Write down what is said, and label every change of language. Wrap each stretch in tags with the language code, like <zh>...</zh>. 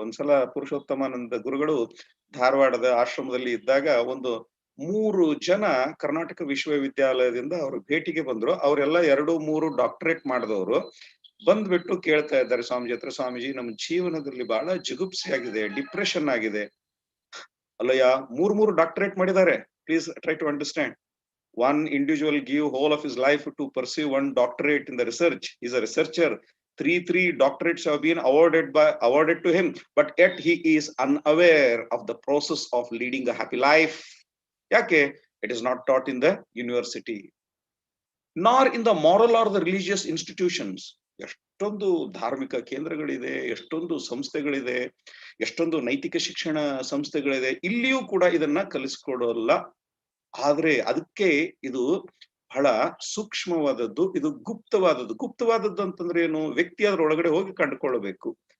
<kn>ಒಂದ್ಸಲ ಪುರುಷೋತ್ತಮಾನಂದ ಗುರುಗಳು ಧಾರವಾಡದ ಆಶ್ರಮದಲ್ಲಿ ಇದ್ದಾಗ ಒಂದು 3 ಜನ ಕರ್ನಾಟಕ ವಿಶ್ವವಿದ್ಯಾಲಯದಿಂದ ಅವರು ಭೇಟಿಗೆ ಬಂದ್ರು. ಅವರೆಲ್ಲ 2-3 ಡಾಕ್ಟರೇಟ್ ಮಾಡಿದವರು. ಬಂದ್ಬಿಟ್ಟು ಕೇಳ್ತಾ ಇದ್ದಾರೆ ಸ್ವಾಮೀಜಿ ಹತ್ರ, ಸ್ವಾಮೀಜಿ ನಮ್ಮ ಜೀವನದಲ್ಲಿ ಬಹಳ ಜಿಗುಪ್ಸೆ ಆಗಿದೆ, ಡಿಪ್ರೆಷನ್ ಆಗಿದೆ. ಅಲ್ಲಯ್ಯ, 3 ಡಾಕ್ಟರೇಟ್ ಮಾಡಿದ್ದಾರೆ.</kn> <en>Please try to understand. One individual give whole of his life to pursue 1 doctorate in the research. He's a researcher. 3 doctorates have been awarded to him, but yet he is unaware of the process of leading a happy life.</en> <kn>Yake?</kn> <en>It is not taught in the university, nor in the moral or the religious institutions.</en> <kn>ಎಷ್ಟೊಂದು ಧಾರ್ಮಿಕ ಕೇಂದ್ರಗಳಿದೆ, ಎಷ್ಟೊಂದು ಸಂಸ್ಥೆಗಳಿದೆ, ಎಷ್ಟೊಂದು ನೈತಿಕ ಶಿಕ್ಷಣ ಸಂಸ್ಥೆಗಳಿದೆ. ಇಲ್ಲಿಯೂ ಕೂಡ ಇದನ್ನ ಕಲಿಸ್ಕೊಡೋಲ್ಲ. ಆದ್ರೆ ಅದಕ್ಕೆ ಇದು ಬಹಳ ಸೂಕ್ಷ್ಮವಾದದ್ದು, ಇದು ಗುಪ್ತವಾದದ್ದು. ಗುಪ್ತವಾದದ್ದು ಅಂತಂದ್ರೆ ಏನು? ವ್ಯಕ್ತಿ ಅದರೊಳಗಡೆ ಹೋಗಿ ಕಂಡುಕೊಳ್ಳಬೇಕು.</kn>